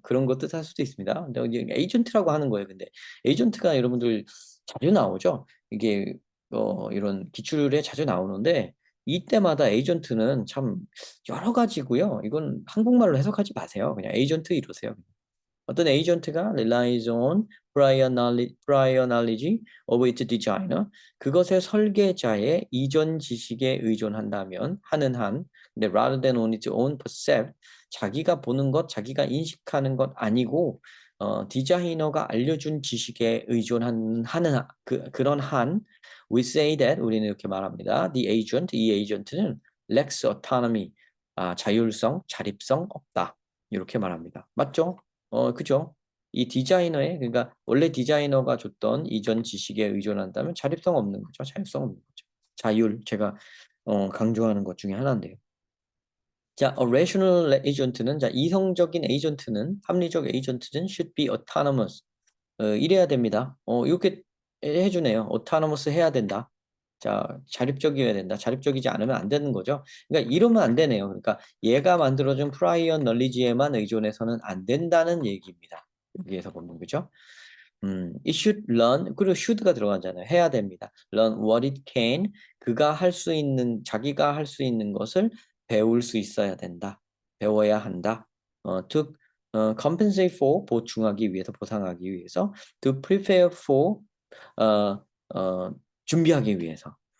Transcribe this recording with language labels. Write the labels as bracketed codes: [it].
[ko] 그런 거 뜻할 수도 있습니다. 근데 이제 에이전트라고 하는 거예요. 근데 에이전트가 여러분들 자주 나오죠. 이게 이런 기출에 자주 나오는데 이때마다 에이전트는 참 여러 가지고요. 이건 한국말로 해석하지 마세요. 그냥 에이전트 이러세요. 어떤 에이전트가 [en] relies on prior knowledge of its designer. [ko] 그것의 설계자의 이전 지식에 의존한다면 하는 한, 근데 [en] rather than on its own percept, [ko] 자기가 보는 것, 자기가 인식하는 것 아니고 디자이너가 알려준 지식에 하는 그런 한, [en] we say that [ko] 우리는 이렇게 말합니다. 이 에이전트는 [en] lacks autonomy, [ko] 자율성, 자립성 없다. 이렇게 말합니다. 맞죠? 그죠? 이 디자이너의, 그러니까 원래 디자이너가 줬던 이전 지식에 의존한다면 자립성 없는 거죠. 자율성 없는 거죠. 자율, 제가 강조하는 것 중에 하나인데요. 자, rational agent는, 자, 이성적인 에이전트는, 합리적 에이전트는 [en] should be autonomous. [ko] 이래야 됩니다. 이렇게 해주네요. autonomous 해야 된다. 자, 자립적이어야 된다. 자립적이지 않으면 안 되는 거죠. 그러니까 이러면 안 되네요. 그러니까 얘가 만들어준 프라이어 널리지에만 의존해서는 안 된다는 얘기입니다. 여기에서 보면 그죠? [en] it should learn, [ko] 그리고 should가 들어가잖아요. 해야 됩니다. [en] learn what it can, [ko] 그가 할 수 있는, 자기가 할 수 있는 것을 배울 수 있어야 된다. 배워야 한다. [en] to compensate for, [ko] 보충하기 위해서, 보상하기 위해서, [en] to prepare for, [ko] 어, 준비하기 위해서.